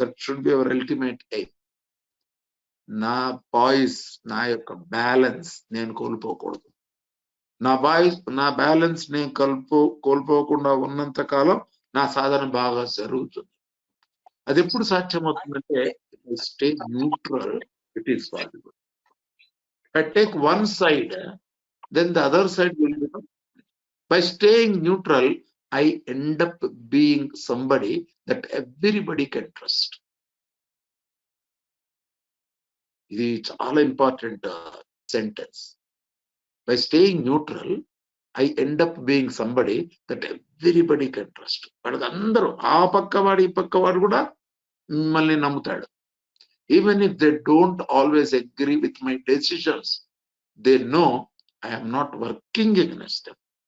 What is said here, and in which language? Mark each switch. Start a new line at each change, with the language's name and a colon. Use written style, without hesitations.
English: That should be our ultimate aim.
Telugu: నా voice, నా యొక్క బ్యాలెన్స్ నేను కోల్పోకూడదు. నా బ్యాలెన్స్ నేను కోల్పోకుండా ఉన్నంత కాలం నా సాధన బాగా జరుగుతుంది. అది ఎప్పుడు సాధ్యమవుతుందంటే,
English: Stay neutral, it is possible. I take one side, then the other side will become. By staying neutral, I end up being somebody that everybody can trust.
Telugu: ఇది చాలా important sentence.
English: By staying neutral, I end up being somebody that everybody can trust.
Telugu: వాళ్ళకి అందరూ, ఆ పక్కవాడు ఈ పక్కవాడు కూడా మిమ్మల్ని నమ్ముతాడు.
English: Even if they don't always agree with my decisions, they know I am not working against them.